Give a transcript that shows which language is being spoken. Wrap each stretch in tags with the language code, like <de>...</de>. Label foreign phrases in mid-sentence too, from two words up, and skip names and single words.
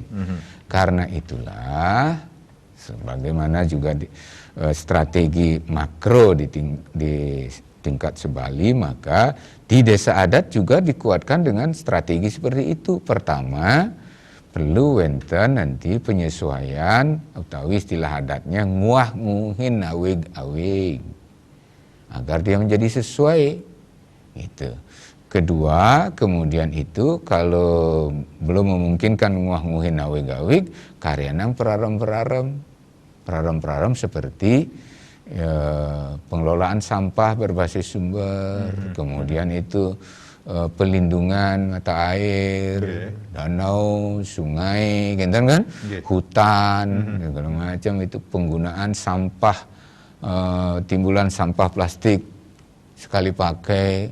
<id>Karena itulah, sebagaimana juga strategi makro di tingkat sebali, maka di desa adat juga dikuatkan dengan strategi seperti itu. Pertama, perlu wenten nanti penyesuaian, atau istilah adatnya nguah nguhin awig-awig, agar dia menjadi sesuai, gitu. Kedua, kemudian itu kalau belum memungkinkan nguah-nguhin awig-awig, karyanan peraram seperti pengelolaan sampah berbasis sumber, kemudian itu pelindungan mata air, danau, sungai, gitu kan, hutan, segala macam itu, penggunaan sampah, timbulan sampah plastik sekali pakai.</id>